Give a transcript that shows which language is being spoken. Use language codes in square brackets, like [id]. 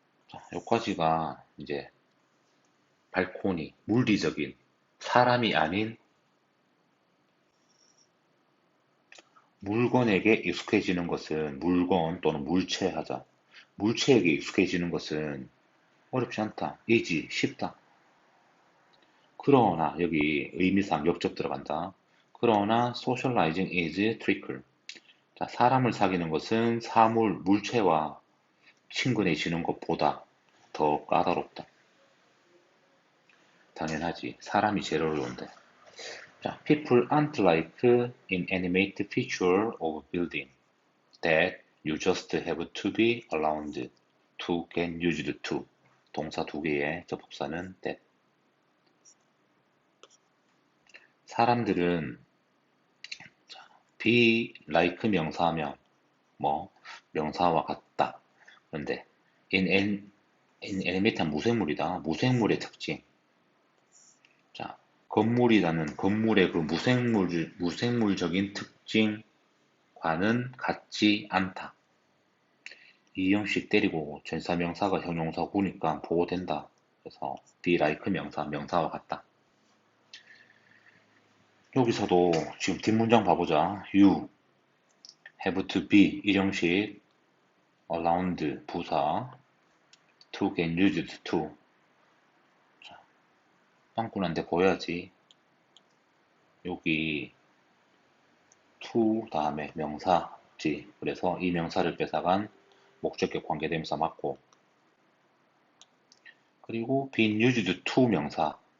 [ko] 자, 여기까지가 이제 발코니, 물리적인 사람이 아닌 물건에게 익숙해지는 것은 물건 또는 물체하자. 물체에게 익숙해지는 것은 어렵지 않다. easy, 쉽다. 그러나 여기 의미상 역적 들어간다. 그러나 [en] socializing is tricky. [ko] 자, 사람을 사귀는 것은 사물, 물체와 친근해지는 것보다 더 까다롭다. 당연하지. 사람이 제일 어려운데. [en] 자, people aren't like inanimate feature of building that you just have to be around to get used to. [ko] 동사 두 개의 접속사는 that. 사람들은 [en] be like [ko] 명사하면 뭐 명사와 같다. 그런데 inanimate한 무생물이다. 무생물의 특징. 자, 건물이라는 건물의 그 무생물적인 특징과는 같지 않다. 이 형식 때리고 전사명사가 형용사 구니까 보호된다. 그래서 be like 명사와 같다. 여기서도 지금 뒷문장 봐보자. [en] You have to be [ko] 이 형식 [en] around [ko] 부사 [en] to get used to. [ko] 자, 빵꾸난데 보여야지. 여기 to 다음에 명사지. 그래서 이 명사를 뺏어간 목적격 관계대명사 맞고, 그리고 [en] been used to [ko] 명사.